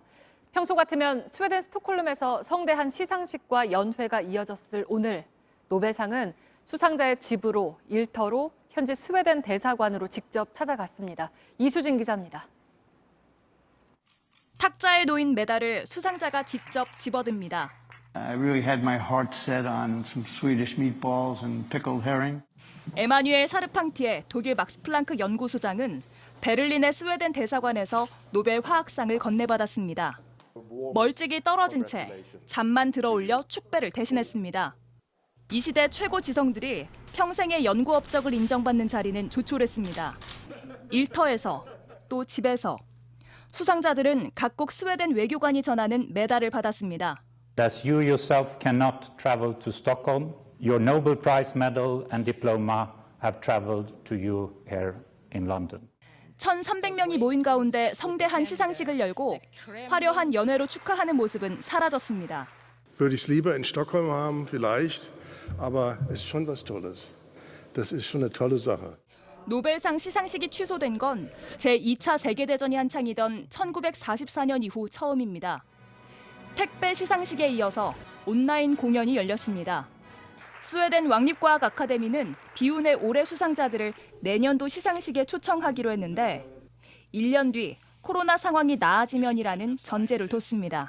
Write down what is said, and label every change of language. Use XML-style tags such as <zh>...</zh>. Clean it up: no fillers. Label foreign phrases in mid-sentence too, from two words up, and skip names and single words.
<ko>평소 같으면 스웨덴 스톡홀름에서 성대한 시상식과 연회가 이어졌을 오늘 노벨상은 수상자의 집으로 일터로 현지 스웨덴 대사관으로 직접 찾아갔습니다. 이수진 기자입니다. 탁자에 놓인 메달을 수상자가 직접 집어듭니다.</ko> <en>I really had my heart set on some Swedish meatballs and pickled herring.</en> <ko>에마뉴엘 샤르팡티에 독일 막스 플랑크 연구소장은 베를린의 스웨덴 대사관에서 노벨 화학상을 건네받았습니다. 멀찍이 떨어진 채 잠만 들어올려 축배를 대신했습니다. 이 시대 최고 지성들이 평생의 연구 업적을 인정받는 자리는 조촐했습니다. 일터에서 또 집에서 수상자들은 각국 스웨덴 외교관이 전하는 메달을 받았습니다.</ko> <en>As you yourself cannot travel to Stockholm, your Nobel Prize medal and diploma have traveled to you here in London.</en> <ko>1,300명이 모인 가운데 성대한 시상식을 열고 화려한 연회로 축하하는 모습은 사라졌습니다.</ko> <de>Würde ich lieber in Stockholm haben, vielleicht, aber es ist schon was Tolles. Das ist schon eine tolle Sache.</de> <ko>노벨상 시상식이 취소된 건 제2차 세계대전이 한창이던 1944년 이후 처음입니다. 택배 시상식에 이어서 온라인 공연이 열렸습니다. 스웨덴 왕립과학 아카데미는 비운의 올해 수상자들을 내년도 시상식에 초청하기로 했는데 1년 뒤 코로나 상황이 나아지면이라는 전제를 뒀습니다.</ko>